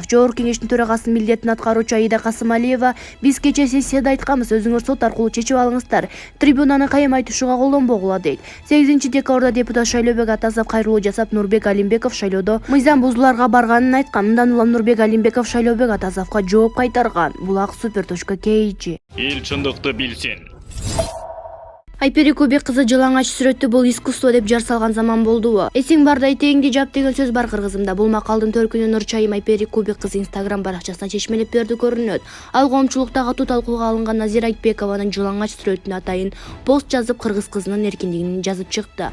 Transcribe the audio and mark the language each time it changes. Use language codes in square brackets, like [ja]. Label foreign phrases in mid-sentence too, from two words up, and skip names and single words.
[ky] Жогорку төрагасынын милдетин аткаруучу Аида Касымалиева: биз кечээ сессияда айтканбыз, өзүңөр сот аркылуу чечип алыңыздар. Трибунаны кайымай түшүүгө колдонбогула, дейт. 8-декабрда депутат Шайлообек Атазов кайрылуу жасап, Нурбек Алимбеков шайлоодо мыйзам бузууларга барганын айткан. Мындан улам Нурбек Алимбеков Шайлообек Атазовго жооп кайтарган. Булак Super.KG. [kk] Ел шындықты білсен. [ky] Айпери Кубик кызы жалаңач сүрөттү бул искусство деп жар салган заман болдубу? Эсиң барда этегиңди жап деген сөз бар кыргызымда. Бул макалдын төркүнү Нурчайым Айпери Кубик кызы Instagram баракчасына чечмелеп берди көрүнөт. Ал коомчулукта катуу талкууга алынган Назира Айтбекованын жалаңач сүрөтүнө атайын пост жазып кыргыз кызынын эркиндигин жазып чыкты.